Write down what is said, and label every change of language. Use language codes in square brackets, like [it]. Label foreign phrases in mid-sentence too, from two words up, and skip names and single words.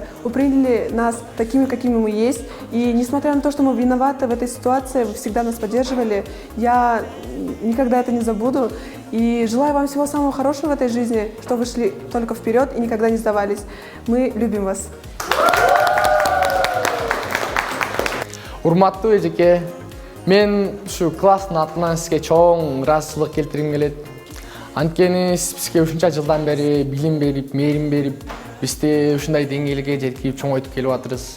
[ru] Вы приняли нас такими, какими мы есть. И несмотря на то, что мы виноваты в этой ситуации, вы всегда нас поддерживали. Я никогда это не забуду. И желаю вам всего самого хорошего в этой жизни, что вы шли только вперед и никогда не сдавались. Мы любим вас. [ky] Урматтуу эжеке, мен ушу класстын атынан сизге чоң ыраазычылык келтиргим келет. Анткени сиз бизге ушунча жылдан бери билим берип, мээрим берип, бизди ушундай деңгээлге жеткирип чоңойтуп келип атырсыз.